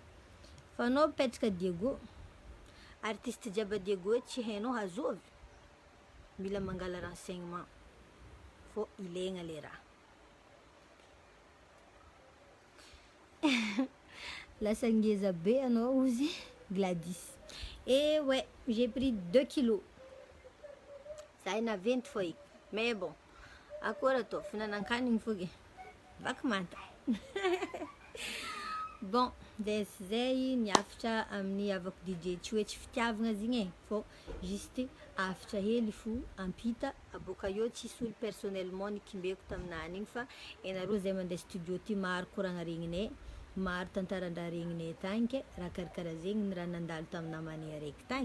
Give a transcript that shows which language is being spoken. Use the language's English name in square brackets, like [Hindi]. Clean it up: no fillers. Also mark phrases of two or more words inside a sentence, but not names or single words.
[Malagasy] Fa anao mipetraka Diego, artiste jiaby Diego tsy hainao hazovy, mila mangala renseignement, fô ilaigna le raha. Lasa ngeza be anao ozy Gladys. [French] Eh ouais, j'ai pris 2 kilos. Ça ina 20 fois. Mais bon, [Malagasy] akora tô finanan-kanigny fogny. Vaky manta. Bon, zay ny hafatra amin'ny havako DJ, tsy hoe tsy fitiavagna zegny e, fô juste hafatra hely fo ampita, aboka eo tsisy olo personnellement nikimbeko taminany igny fa enareo zay mandeha studio ty maro koragna regninay, maro tantaran-draha regninay tagny ke raha karakaraha zegny ny raha nandalo tamin'ny namanay araiky tagny.